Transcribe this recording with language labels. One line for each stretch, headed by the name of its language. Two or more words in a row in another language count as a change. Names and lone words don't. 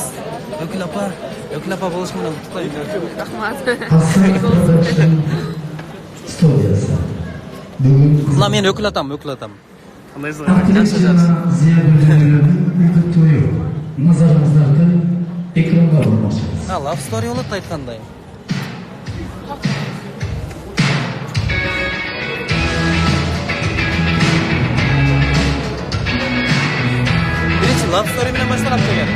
Kyrgyz: Өкүл апа болуш менен куттуктайм. Рахмат. Мына мен өкүл атам. Кандайсың?
Kazakh: Назарыңыздарды экранға бұрмақшымыз.
English: Love story
Kyrgyz: болот айткандай. Биринчи
English: love story
Kyrgyz: менен башталат деген.